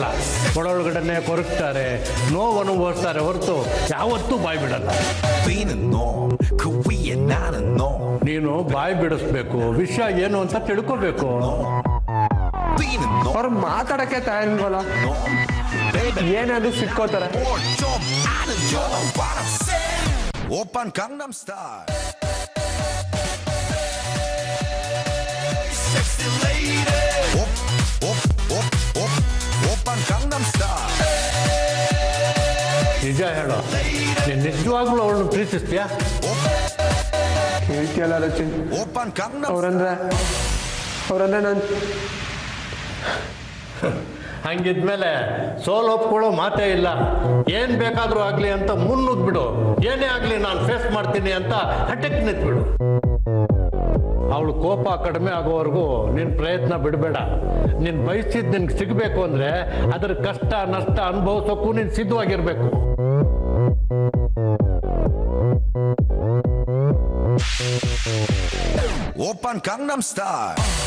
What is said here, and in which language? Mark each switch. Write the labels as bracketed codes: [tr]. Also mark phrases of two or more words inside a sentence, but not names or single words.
[kn] ಒಳಗಡೆನೆ ಕೊರಗ್ತಾರೆ, ನೋವು ಅನುಭವಿಸ್ತಾರೆ ಹೊರತು ಯಾವತ್ತೂ ಬಾಯಿ ಬಿಡಲ್ಲ. ನೀನು ಬಾಯಿ ಬಿಡಿಸ್ಬೇಕು, ವಿಷಯ ಏನು ಅಂತ ತಿಳ್ಕೋಬೇಕು. ಅವ್ರು ಮಾತಾಡಕ್ಕೆ ತಯಾರಿಲ್ವಲ್ಲ, ಏನಾದ್ರು ಸಿಕ್ಕೋತಾರೆ. [ko] 오빤 강남스타일 오빤 강남스타일 [kn] ನಿಜ ಹೇಳೋ, ನೀನು ನಿಜವಾಗ್ಲೂ ಅವಳನ್ನು ಪ್ರೀತಿಸ್ತೀಯಾ? ಹೇಳ್ತೀಯಲ್ಲ ರಚಿನ್, [ko] 오빤 강남 [kn] ಅವ್ರಂದ್ರೆ ನಾನು ಹಂಗಿದ್ಮೇಲೆ ಸೋಲು ಒಪ್ಕೊಳ್ಳೋ ಮಾತೇ ಇಲ್ಲ. ಏನು ಬೇಕಾದರೂ ಆಗಲಿ ಅಂತ ಮುನ್ನುಗ್ಬಿಡು. ಏನೇ ಆಗಲಿ ನಾನು ಫೇಸ್ ಮಾಡ್ತೀನಿ ಅಂತ ಹಠಕ್ಕೆ ನಿಂತ್ಬಿಡು. ಅವಳು ಕೋಪ ಕಡಿಮೆ ಆಗೋವರೆಗೂ ನಿನ್ನ ಪ್ರಯತ್ನ ಬಿಡಬೇಡ. ನೀನು ಬಯಸಿದ್ದು ನಿನ್ಗೆ ಸಿಗಬೇಕು ಅಂದರೆ ಅದರ ಕಷ್ಟ ನಷ್ಟ ಅನುಭವಿಸೋಕ್ಕೂ ನೀನು ಸಿದ್ಧವಾಗಿರಬೇಕು. [ko] 오빤 강남스타일